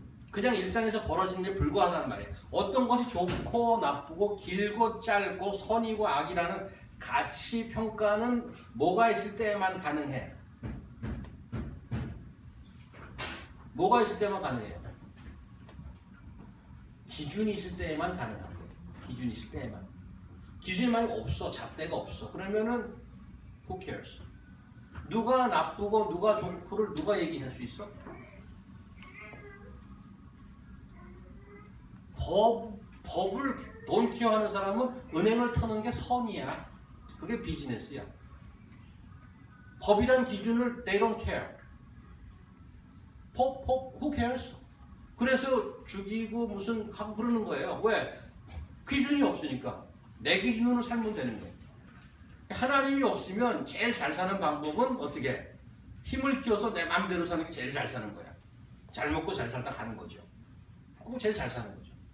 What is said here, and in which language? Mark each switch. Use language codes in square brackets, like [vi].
[ko] 그냥 일상에서 벌어지는 데 불과하단 말이에요. 어떤 것이 좋고 나쁘고 길고 짧고 선이고 악이라는 가치 평가는 뭐가 있을 때만 가능해. 뭐가 있을 때만 가능해요. 기준이 있을 때에만 가능한 거예요. 기준이 있을 때에만. 기준이 만약 없어, 잣대가 없어. 그러면은 [en] who cares? [ko] 누가 나쁘고 누가 좋고를 누가 얘기할 수 있어? 법을 [en] 돈 케어하는 [ko] 사람은 은행을 터는 게 선이야. 그게 비즈니스야. 법이란 기준을 [en] they don't care. who cares? [ko] 그래서 죽이고 무슨 하고 그러는 거예요. 왜? 기준이 없으니까. 내 기준으로 살면 되는 거예요. 하나님이 없으면 제일 잘 사는 방법은 어떻게? 힘을 키워서 내 마음대로 사는 게 제일 잘 사는 거야. 잘 먹고 잘 살다 가는 거죠. 그거 제일 잘 사는 거죠.